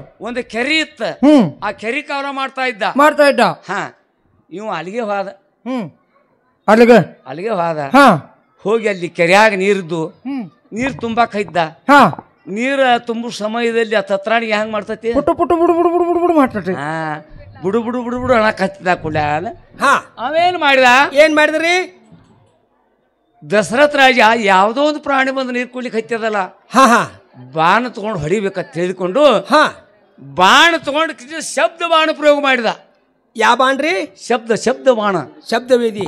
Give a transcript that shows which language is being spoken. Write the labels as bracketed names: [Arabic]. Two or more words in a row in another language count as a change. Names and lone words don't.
[Kannada] ಒಂದು ಕೆರೆ ಇತ್ತ, ಆ ಕೆರೆ ಕಾಲ ಮಾಡ್ತಾ ಇದ್ದ. ಹಾ, ಇವ ಅಲ್ಲಿಗೆ ಹೋದ. ಅಲ್ಲಿಗೆ ಹೋದ. ಹೋಗಿ ಅಲ್ಲಿ ಕೆರೆಯಾಗ ನೀರಿದ್ದು ನೀರ್ ತುಂಬಾಕ ಇದ್ದ. ನೀರ ತುಂಬು ಸಮಯದಲ್ಲಿ ಆ ತತ್ರಾಣಿಗೆ ಹೆಂಗ್ ಮಾಡ್ತತಿ? ಪುಟ್ಟು ಪುಟ್ಟು ಬುಡು ಬುಡು ಬುಡು ಬುಡು ಬುಡು ಮಾಡ್ತತಿ. ಬುಡು ಬುಡು ಬುಡು ಬುಡು ಅಣಕ್ ಹತ್ತಿದ ಕುಲ. ಅವೇನ್ ಮಾಡಿದ? ಏನ್ ಮಾಡಿದ್ರಿ? ದಶರಥ ರಾಜ ಯಾವ್ದೋ ಒಂದು ಪ್ರಾಣಿ ಬಂದು ನೀರ್ ಕುಡ್ಲಿಕ್ಕೆ ಹತ್ತದಲ್ಲ, ಬಾಣ ತಗೊಂಡು ಹೊಡಿಬೇಕಂತ ತಿಳಿದುಕೊಂಡು ಬಾಣ ತಗೊಂಡು ಶಬ್ದ ಬಾಣ ಪ್ರಯೋಗ ಮಾಡಿದ. ಯಾವ ಬಾಣ್ರಿ? ಶಬ್ದ ಬಾಣ, ಶಬ್ದವೇದಿ.